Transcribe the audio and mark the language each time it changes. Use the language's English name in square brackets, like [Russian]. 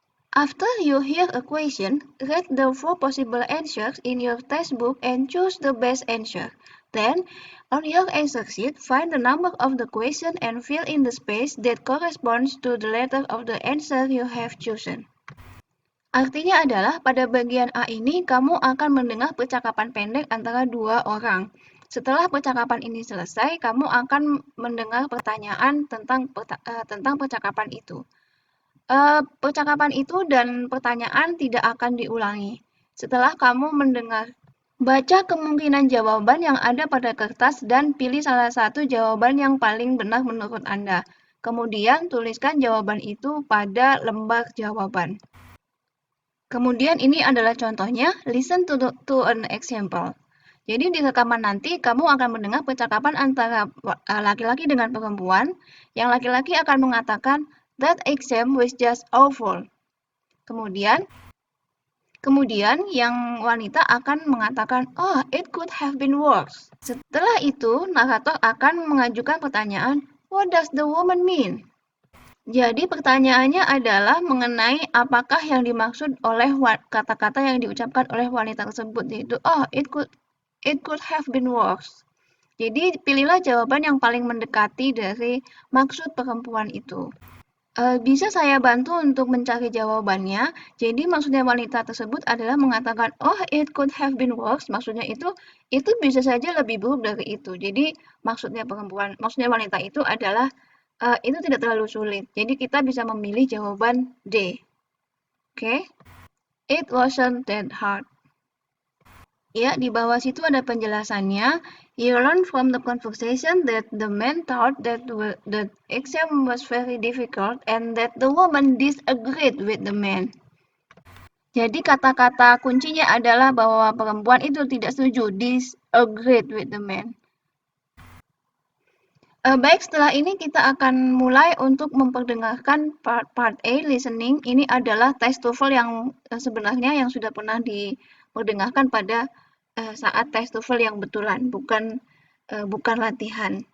[English] After you hear a question, read the 4 possible answers in your textbook and choose the best answer. Then, on your answer sheet, find the number of the question and fill in the space that corresponds to the letter of the answer you have chosen. [Indonesian] Artinya adalah pada bagian A ini kamu akan mendengar percakapan pendek antara 2 orang. Setelah percakapan ini selesai, kamu akan mendengar pertanyaan tentang percakapan itu. Percakapan itu dan pertanyaan tidak akan diulangi. Setelah kamu mendengar, baca kemungkinan jawaban yang ada pada kertas dan pilih salah satu jawaban yang paling benar menurut Anda. Kemudian tuliskan jawaban itu pada lembar jawaban. Kemudian ini adalah contohnya, [English] listen to an example. [Indonesian] Jadi di rekaman nanti kamu akan mendengar percakapan antara laki-laki dengan perempuan. Yang laki-laki akan mengatakan, [English] that exam was just awful. [Indonesian] Kemudian yang wanita akan mengatakan, [English] oh, it could have been worse. [Indonesian] Setelah itu, narator akan mengajukan pertanyaan, [English] what does the woman mean? [Indonesian] Jadi pertanyaannya adalah mengenai apakah yang dimaksud oleh kata-kata yang diucapkan oleh wanita tersebut, yaitu, [English] oh, it could have been worse. [Indonesian] Jadi pilihlah jawaban yang paling mendekati dari maksud perempuan itu. Bisa saya bantu untuk mencari jawabannya. Jadi maksudnya wanita tersebut adalah mengatakan, [English] oh, it could have been worse. [Indonesian] Maksudnya itu bisa saja lebih buruk dari itu. Jadi maksudnya wanita itu adalah itu tidak terlalu sulit. Jadi kita bisa memilih jawaban D. Oke. [English] It wasn't that hard. [Indonesian] Ya, di bawah situ ada penjelasannya. [English] You learn from the conversation that the man thought that the exam was very difficult and that the woman disagreed with the man. [Indonesian] Jadi kata-kata kuncinya adalah bahwa perempuan itu tidak setuju, [English] disagreed with the man. [Indonesian] Baik, setelah ini kita akan mulai untuk memperdengarkan part A, listening. Ini adalah tes TOEFL yang sebenarnya yang sudah pernah diperdengarkan pada saat tes TOEFL yang betulan, bukan latihan.